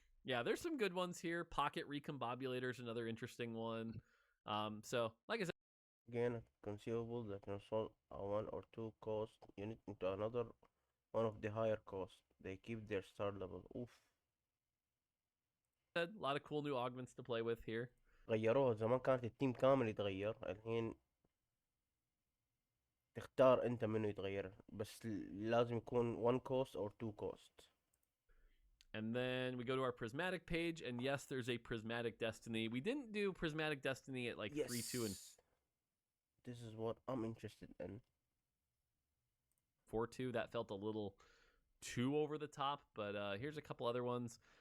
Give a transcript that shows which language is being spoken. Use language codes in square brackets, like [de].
[en] Yeah, there's some good ones here. Pocket Recombobulator is another interesting one. So, like I said, Gain a consumable that can solve a 1 or 2 cost unit into another one of the higher cost. They keep their star level. Oof. a lot of cool new augments to play with here. [ar] غيروها زمان كانت التيم كامل يتغير الحين تختار انت منو يتغير بس لازم يكون [en] 1 cost or 2 cost. And then we go to our prismatic page, and yes, there's a prismatic destiny. We didn't do prismatic destiny at like 3, 2, and this is what I'm interested in. 4-2. That felt a little too over the top, but here's a couple other ones.